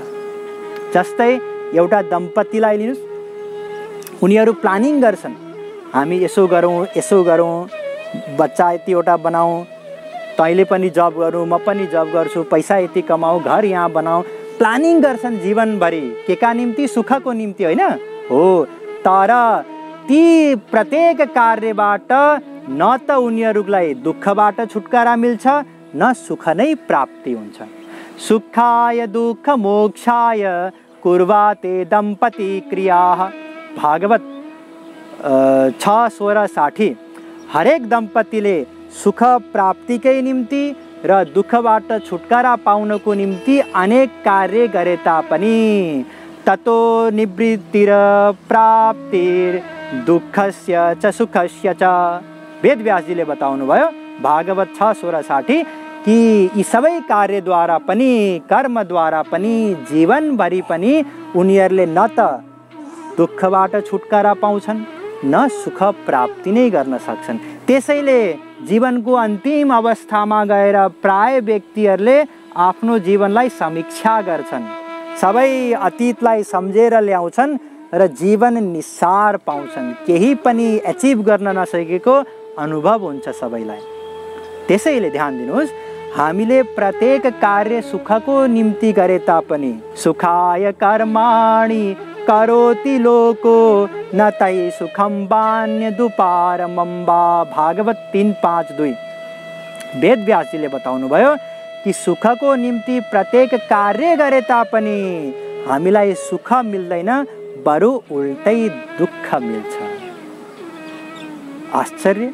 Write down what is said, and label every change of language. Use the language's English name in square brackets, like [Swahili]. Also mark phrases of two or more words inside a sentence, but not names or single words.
[Nepali] जस्तै एउटा दम्पतिलाई लिनुहोस्, उनीहरू प्लानिङ गर्छन्, हामी यसो गरौँ, यसो गरौँ, बच्चा यतिवटा बनाऊ, तैँले पनि जब गरौँ, म पनि जब गर्छु, पैसा यति कमाऊ, घर यहाँ बनाऊ। प्लानिङ गर्छन् जीवनभरि। केका निम्ति? सुखको निम्ति होइन हो। तर ती प्रत्येक कार्यबाट न त उनीहरूलाई दुःखबाट छुटकारा मिल्छ, न सुख नै प्राप्ति हुन्छ। [Sanskrit] सुखाय दुःख मोक्षाय कुर्वाते दम्पति क्रियाः। [Nepali] भागवत 6:16-60। हरेक दम्पतिले सुख प्राप्तिकै निम्ति र दुःखबाट छुटकारा पाउनको निम्ति अनेक कार्य गरे तापनि [Sanskrit] ततो निवृत्तिर प्राप्तिर दुःखस्य च सुखस्य च। [Nepali] वेदव्यासजीले बताउनु भयो भागवत 6:16-60 कि यी सबै कार्यद्वारा पनि, कर्मद्वारा पनि, जीवनभरि पनि उनीहरूले न त दुःखबाट छुटकारा पाउँछन्, न सुख प्राप्ति नै गर्न सक्छन्। त्यसैले जीवनको अन्तिम अवस्थामा गएर प्राय व्यक्तिहरूले आफ्नो जीवनलाई समीक्षा गर्छन्, सबै अतीतलाई सम्झेर ल्याउँछन् र जीवन निस्सार पाउँछन्। केही पनि एचिभ गर्न नसकेको अनुभव हुन्छ सबैलाई। त्यसैले ध्यान दिनुहोस्, हामीले प्रत्येक कार्य सुखको निम्ति गरे तापनि [Sanskrit] सुखाय कर्माणि करोति लोको न तै सुखम वान्य दुपारमम्बा। [Nepali] भागवत 3:5-2। वेदव्यासजीले बताउनु भयो कि सुखको निम्ति प्रत्येक कार्य गरे तापनि हामीलाई सुख मिल्दैन, बरु उल्टै दुःख मिल्छ। आश्चर्य!